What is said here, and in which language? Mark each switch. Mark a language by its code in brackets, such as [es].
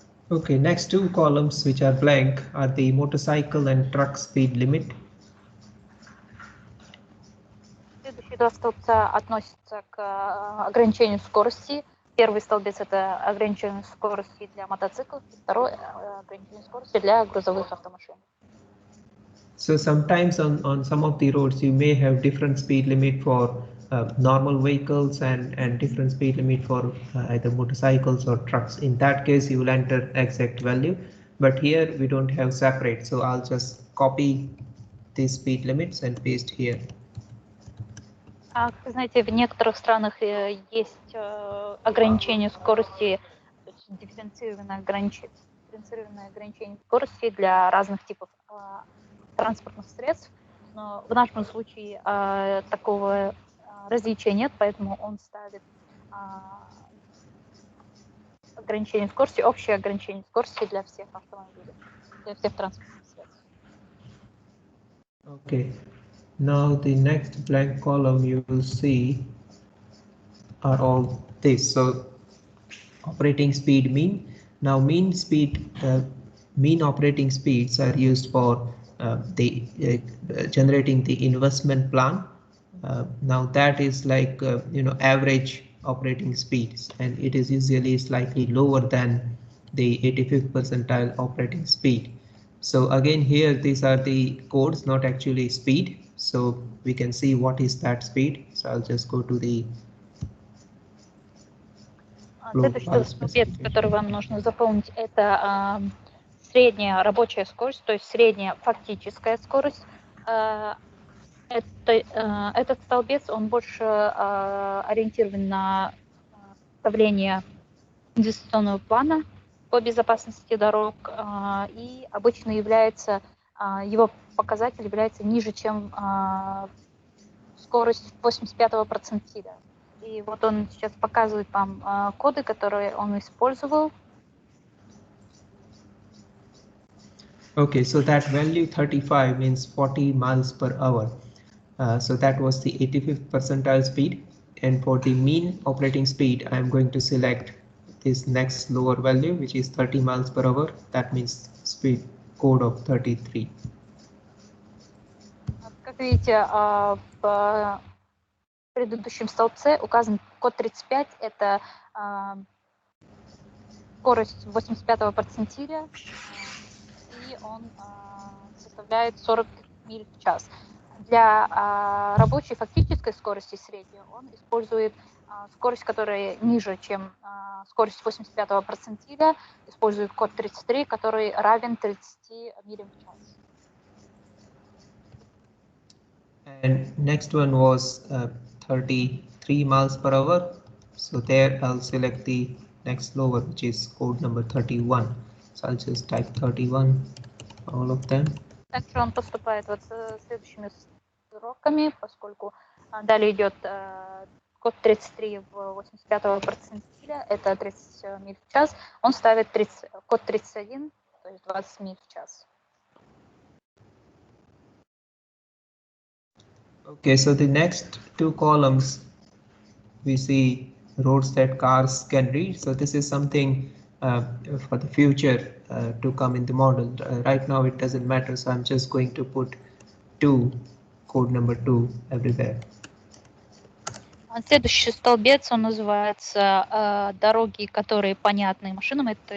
[en] Okay, next 2 columns which are blank are the motorcycle and truck speed limit. [ru] Следующие 2 столбца относятся к ограничению скорости. Первый столбец — это ограничение скорости для мотоциклов, второй — ограничение скорости для грузовых автомашин. [en] So sometimes on some of the roads you may have different speed limit for normal vehicles and different speed limit for either motorcycles or trucks. In that case you will enter exact value, but here we don't have separate, so I'll just copy these speed limits and paste here. [ru] Как вы знаете, в некоторых странах есть ограничение скорости, то есть дифференцированное ограничение скорости для разных типов транспортных средств, но в нашем случае такого различия нет, поэтому он ставит ограничение скорости, общее ограничение скорости для всех автомобилей, для всех транспортных средств. [en] Okay. Now the next blank column you will see are all this. So operating speed mean. Now mean operating speeds are used for generating the investment plan. Now that is like average operating speeds, and it is usually slightly lower than the 85th percentile operating speed. So again here these are the codes, not actually speed. So we can see what is that speed. So I'll just go to the [ru] Следующий столбец, который вам нужно заполнить, это средняя рабочая скорость, то есть средняя фактическая скорость. Этот столбец, он больше ориентирован на составление инвестиционного плана по безопасности дорог, и обычно его показатель является ниже, чем скорость 85-го перцентиля. И вот он сейчас показывает вам коды, которые он использовал. [en] Okay, so that value 35 means 40 miles per hour. So that was the 85th percentile speed. And for the mean operating speed, I'm going to select this next lower value, which is 30 miles per hour. That means speed code of 33. [ru] Как видите, в предыдущем столбце указан код 35 – это скорость 85-го перцентиля, и он составляет 40 миль в час. Для рабочей фактической скорости средней он использует скорость, которая ниже, чем скорость 85-го перцентиля, использует код 33, который равен 30 милям в час. [en] And next one was 33 miles per hour. So there I'll select the next lower, which is code number 31. So I'll just type 31, all of them. [ru] Также он поступает вот с следующими сроками, поскольку далее идет код 33 в 85-го перцентиля, это 30 миль в час. Он ставит код 31, то есть 20 миль в час. [en] Okay, so the next two columns, we see roads that cars can reach. So this is something for the future to come in the model. Right now it doesn't matter, so I'm just going to put code number 2 everywhere. [ru] Следующий столбец, он называется «Дороги, которые понятны машинам».